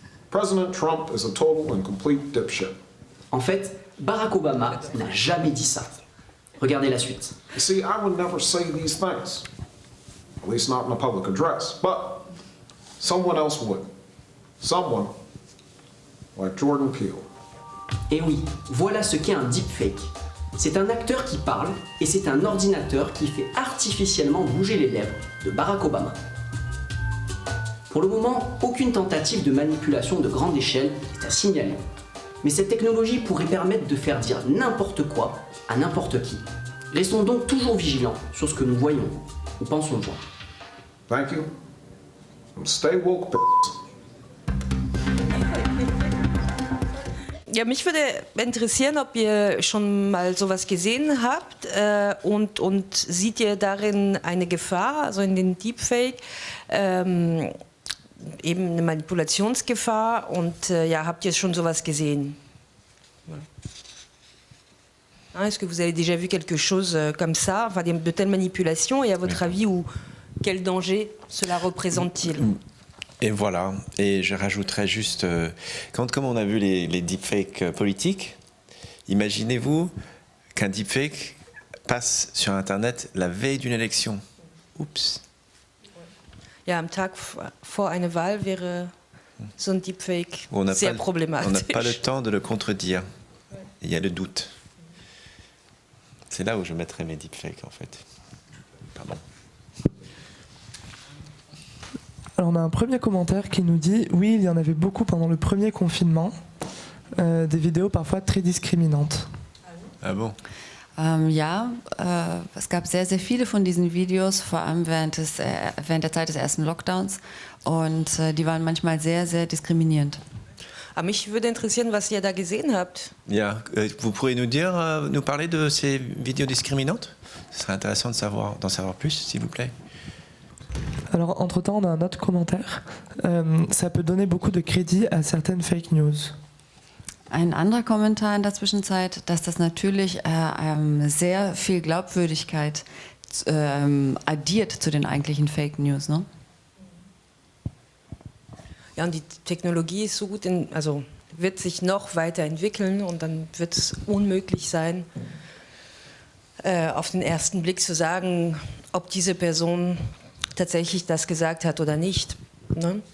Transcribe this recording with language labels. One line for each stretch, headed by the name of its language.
English: President Trump is a total and complete dipshit.
French: En fait, Barack Obama n'a jamais dit ça. Regardez la suite.
English: You see, I would never say these things. At least not in a public address. But someone else would. Someone like Jordan Peele.
French: Et oui, voilà ce qu'est un deepfake. C'est un acteur qui parle et c'est un ordinateur qui fait artificiellement bouger les lèvres de Barack Obama. Pour le moment, aucune tentative de manipulation de grande échelle est à signaler. Mais cette technologie pourrait permettre de faire dire n'importe quoi à n'importe qui. Restons donc toujours vigilants sur ce que nous voyons ou pensons voir.
English: Thank you. And stay woke,
German: Ja, mich würde interessieren, ob ihr schon mal sowas gesehen habt und seht ihr darin eine Gefahr, also in den Deepfake, eben eine Manipulationsgefahr und ja, habt ihr schon sowas gesehen?
French: Est-ce que vous avez déjà vu quelque chose comme ça, enfin de telles manipulations, et à votre avis, quel danger cela représente-t-il? Et voilà, et je rajouterais juste, comme on a vu les deepfakes politiques, imaginez-vous qu'un deepfake passe sur Internet la veille d'une élection. Oups.
German: Ja, am Tag vor einer Wahl wäre so ein Deepfake sehr problematisch.
French: On n'a pas le temps de le contredire. Il y a le doute. C'est là où je mettrais mes deepfakes en fait. Pardon. Alors on a un premier commentaire qui nous dit « Oui, il y en avait beaucoup pendant le premier confinement, des vidéos parfois très discriminantes. » Ah bon?
German: Ja, es gab sehr, sehr viele von diesen Videos, vor allem während der Zeit des ersten Lockdowns. Und die waren manchmal sehr, sehr diskriminierend. Aber mich würde interessieren, was ihr da gesehen habt.
French: Ja, vous pourriez nous parler de ces vidéos discriminantes? Ce serait intéressant d'en savoir plus, s'il vous plaît. Alors, entre-temps, on a un autre commentaire. Ça peut donner beaucoup de crédit à certaines fake news.
German: Ein anderer Kommentar in der Zwischenzeit, dass das natürlich sehr viel Glaubwürdigkeit addiert zu den eigentlichen Fake News, ne? Ja, und die Technologie ist so gut, also wird sich noch weiterentwickeln und dann wird es unmöglich sein, auf den ersten Blick zu sagen, ob diese Person tatsächlich das gesagt hat oder nicht. Ne?